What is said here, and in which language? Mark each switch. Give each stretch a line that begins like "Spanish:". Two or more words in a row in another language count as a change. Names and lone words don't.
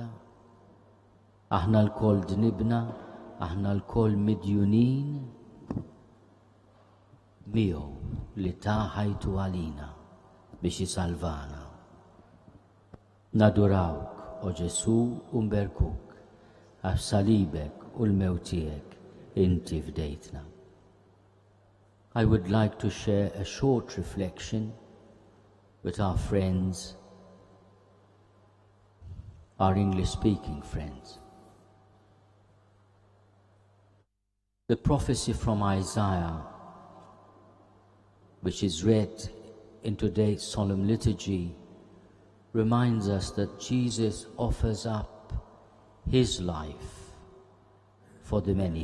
Maltese: Aħna l-koll dnibna, aħna l-koll midjunin miegħu li taħajtu għalina biex jisalvana. Nadurawk, o Ġesu, u nberkuk, għax salibek u l-mewt tiegħek inti fdejtna.
English: I would like to share a short reflection with our friends, our English-speaking friends. The prophecy from Isaiah, which is read in today's solemn liturgy, reminds us that Jesus offers up his life for the many.